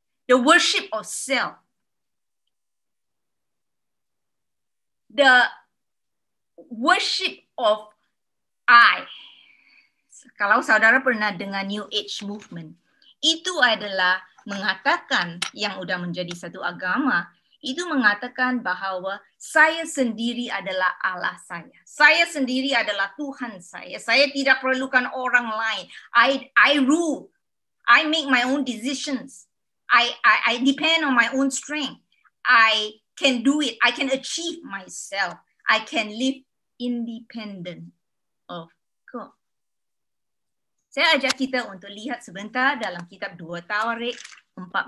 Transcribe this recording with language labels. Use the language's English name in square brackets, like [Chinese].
[English] the worship of self, the worship of I. [Indonesian] Kalau saudara pernah dengar New Age Movement, itu adalah mengatakan yang sudah menjadi satu agama, itu mengatakan bahawa saya sendiri adalah Allah saya. Saya sendiri adalah Tuhan saya. Saya tidak perlukan orang lain. [English] I rule. I make my own decisions. I depend on my own strength. I can do it. I can achieve myself. I can live independent of God. [Indonesian] Saya ajak kita untuk lihat sebentar dalam kitab 2 Tawarik 14.